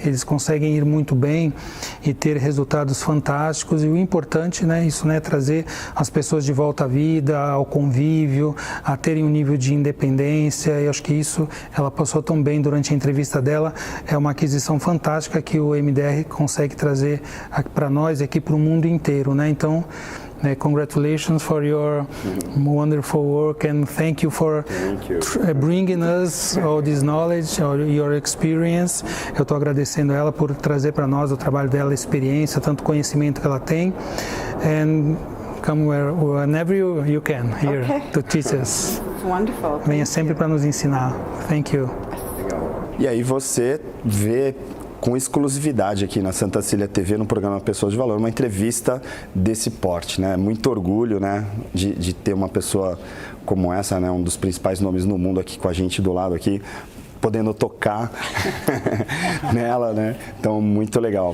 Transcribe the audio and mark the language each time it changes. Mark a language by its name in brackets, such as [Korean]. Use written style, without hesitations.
[Portuguese] Eles conseguem ir muito bem e ter resultados fantásticos, e o importante, né, isso, né, trazer as pessoas de volta à vida, ao convívio, a terem um nível de independência, e acho que isso ela passou tão bem durante a entrevista dela. É uma aquisição fantástica que o MDR consegue trazer para nós aqui, para o mundo inteiro, né? [English] Então, congratulations for your wonderful work, and thank you for bringing us all this knowledge, your experience. [Portuguese] Eu estou agradecendo ela por trazer para nós o trabalho dela, a experiência, tanto conhecimento que ela tem. [English] And come whenever you can here, okay, to teach us. Wonderful. [Portuguese] Venha sempre para nos ensinar. [English] Thank you. [Portuguese] E aí você vê com exclusividade aqui na Santa Cília TV, no programa Pessoas de Valor, uma entrevista desse porte, né? Muito orgulho, né, de ter uma pessoa como essa, né, um dos principais nomes no mundo aqui com a gente do lado aqui, podendo tocar nela, né? Então, muito legal.